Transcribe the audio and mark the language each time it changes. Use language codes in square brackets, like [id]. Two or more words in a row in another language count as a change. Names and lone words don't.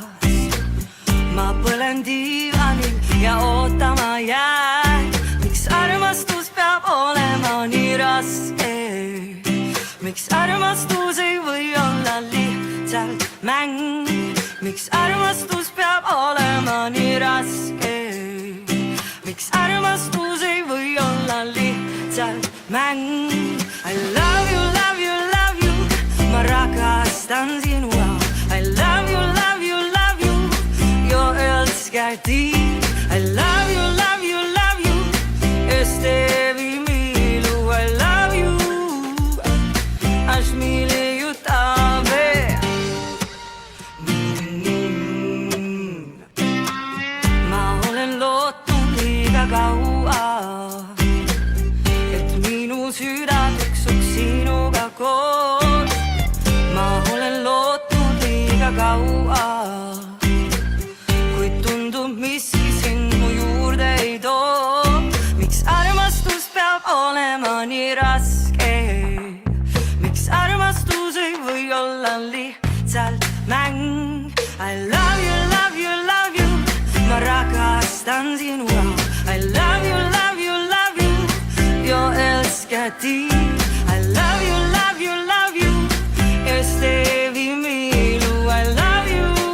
[et] Ma põlen diivanil ja ootama jään, miks armastus peab olema nii raske. Miks armastus ei või olla lihtsalt mäng, miks armastus peab olema nii raske. Miks armastus ei või olla lihtsalt mäng. [en] I love you, love you, love you, [fi] ma rakastan sinua. [en] I love you, love you, love you, [sv] jag älskar dig. [en] I love you, love you, love you, este vi milu. I love you, až miliju tebe. [et] Ma olen lootnud liiga kaua, et minu süda tuksuks sinuga koos. Ma olen lootnud liiga kaua, kuid tundub miski sind mu juurde ei too. Miks armastus peab olema nii raske? Miks armastus ei või olla lihtsalt mäng? [en] I love you, love you, love you, [fi] ma rakastan sinua. [en] I love you, love you, love you, [sv] jag älskar dig. [en] I love you, love you, love you, este vi milu. I love you.